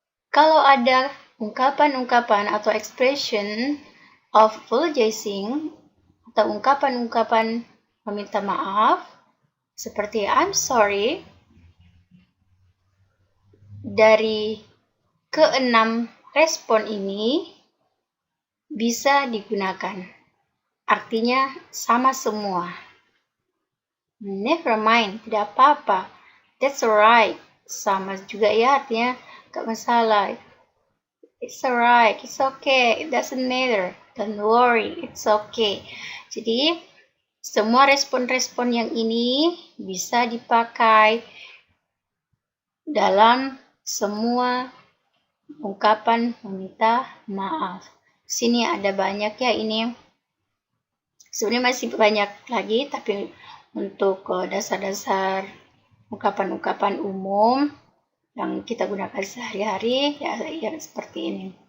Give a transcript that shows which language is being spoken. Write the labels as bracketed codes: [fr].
[id] Kalau ada ungkapan-ungkapan atau [en] expression of apologizing [id] atau ungkapan-ungkapan meminta maaf seperti [en] I'm sorry, [id] dari keenam respon ini bisa digunakan. Artinya sama semua. [en] Never mind, [id] tidak apa-apa. [en] That's alright. [id] Sama juga ya, artinya gak masalah. [en] It's alright, it's okay, it doesn't matter. Don't worry, it's okay. [id] Jadi, semua respon-respon yang ini bisa dipakai dalam semua ungkapan meminta maaf. Sini ada banyak ya ini. Sebenarnya masih banyak lagi, tapi untuk dasar-dasar ungkapan-ungkapan umum yang kita gunakan sehari-hari ya seperti ini.